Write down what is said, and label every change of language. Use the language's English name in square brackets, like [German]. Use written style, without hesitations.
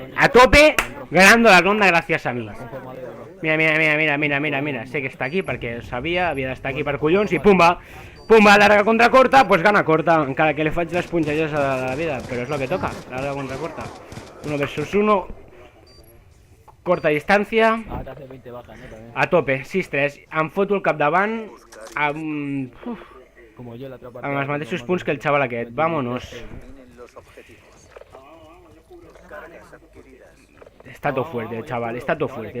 [Spanish] A tope, ganando la ronda gracias a mí. Mira. Sé que está aquí [Catalan] perquè sabia, havia d'estar aquí per collons i pumba. [Spanish] Pumba, larga contra corta, pues gana corta. [Catalan] Encara que le faig les punxalles a la vida, però és lo que toca, [Spanish] larga contra corta. [Catalan] 1 versus 1. Corta distància. A tope, 6-3. Em foto el capdavant amb els mateixos punts que el xaval aquest. [Spanish] Vámonos. Está todo fuerte, chaval, está todo fuerte.